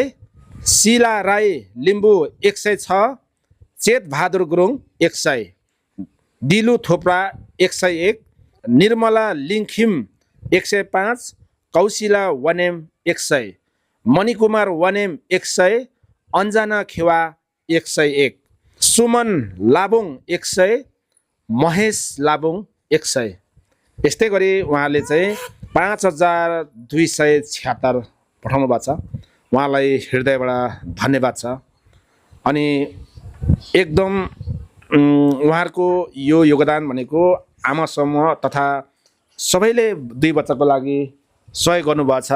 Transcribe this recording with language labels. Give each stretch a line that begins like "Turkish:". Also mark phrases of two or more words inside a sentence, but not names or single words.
Nepali: शिला राई लिम्बू 106, चेत बहादुर गुरुङ 100, दिलु थोप्रा 101, निर्मला लिङखिम 105, कौशिला वानेम 100, मणिकुमार वानेम 100, अन्जना खेवा 101, सुमन लाबुङ 100, महेश लाबुङ 100। यस्तै गरी उहाँले चाहिँ 5276 पठाउनु भएको छ। उहाँलाई हृदयबाट धन्यवाद छ। अनि एकदम उहाँहरूको यो योगदान भनेको आमा समूह तथा सबैले 2 बच्चाको लागि सहयोग गर्नुभएको छ।